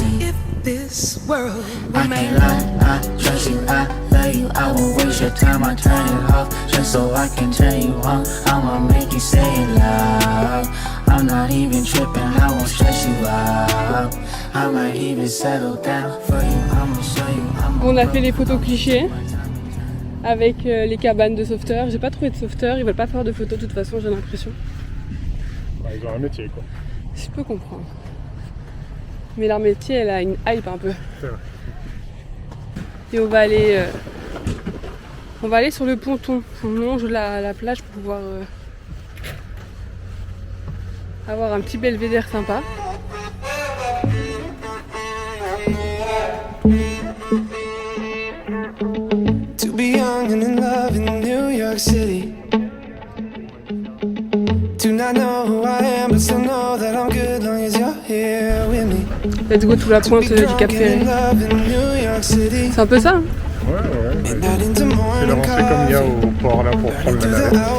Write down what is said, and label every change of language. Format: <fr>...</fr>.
<en>I can't lie, I trust you, I love you, I won't waste your time, I turn it off, just so I can turn you on, I'ma make you say it loud, I'm not even tripping, I won't stress you out, I might even settle down for you, I'ma show you,</en> <fr>On a fait les photos clichés avec les cabanes de sauveteurs. J'ai pas trouvé de sauveteurs, ils veulent pas faire de photos de toute façon, j'ai l'impression. Bah, ils ont un métier quoi. Je peux comprendre. Mais leur métier, elle a une hype un peu. C'est vrai. Et on va aller sur le ponton. On longe la plage pour pouvoir avoir un petit belvédère sympa.</fr> <en>To be young and in love in New York City. Do not know who I am, but still know that I'm good long as you're here with me. Let's go</en> <fr>tout la pointe du Cap Ferré. C'est un peu ça, hein? Ouais. C'est l'avancée comme il y a au port là pour prendre la navette.</fr>